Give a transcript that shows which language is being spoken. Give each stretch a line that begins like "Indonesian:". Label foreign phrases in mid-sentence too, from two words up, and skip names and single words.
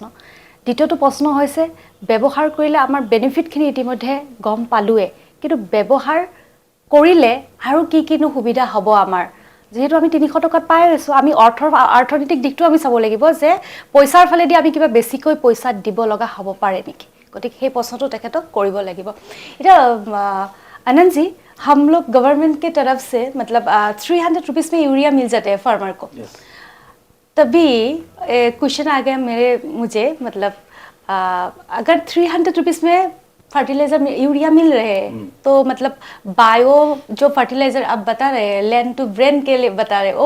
Assamese: দ্বিতীয়টো প্ৰশ্ন হৈছে, ব্যৱহাৰ কৰিলে আমাৰ বেনিফিটখিনি ইতিমধ্যে গম পালোৱে, কিন্তু ব্যৱহাৰ কৰিলে আৰু কিনো সুবিধা হ'ব আমাৰ? যেহেতু আমি 300 টকাত পাই আছোঁ, আমি অৰ্থনৈতিক দিশটো আমি চাব লাগিব যে পইচাৰ ফালেদি আমি কিবা বেছিকৈ পইচা দিব লগা হ'ব পাৰে নেকি? গতিকে সেই প্ৰশ্নটো তেখেতক কৰিব লাগিব।
Hindi: এতিয়া आनंद जी, हम लोग गवर्नमेंट के तरफ से मतलब 300 रुपीज़ में यूरिया मिल जाते हैं फार्मर को।
English: Yes.
Hindi: तभी क्वेश्चन आ गया मुझे मतलब अगर 300 रुपीज़ में फर्टिलाइजर यूरिया मिल रहे हैं, तो मतलब बायो जो फर्टिलाइजर आप बता रहे हैं,
English: land to brain
Hindi: के लिए बता रहे हैं, वो